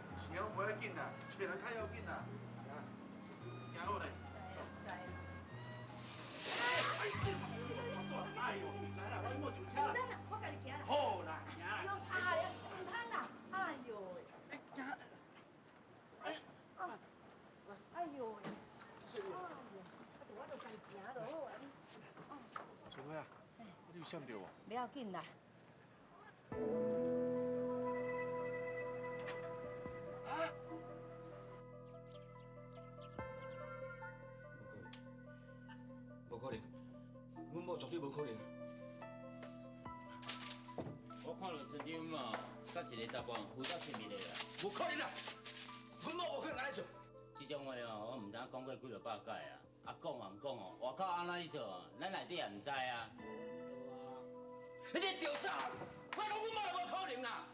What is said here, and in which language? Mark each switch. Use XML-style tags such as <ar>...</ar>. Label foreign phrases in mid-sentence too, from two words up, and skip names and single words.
<nan>钱拢无要紧啦，找人较要紧啦。啊，行好嘞。哎呦，来啦，我摸上车啦。我家己行啦。好啦，行啦。哎呀，唔通啦！ 哎呦喂！哎呦喂！我就家己行就好啊。春花啊，你有闪到无？不要紧啦。无可能，阮某绝对无可能。我看到村长嘛，甲一个查甫人有到亲密的啦。无可能啦，阮某无可能安尼做。这种话哦，我唔知影讲过几落百届啊。啊讲嘛唔讲哦，外口安怎去做啊？咱内底也唔知啊。你调查，我讲阮某就无可能啦。</nan>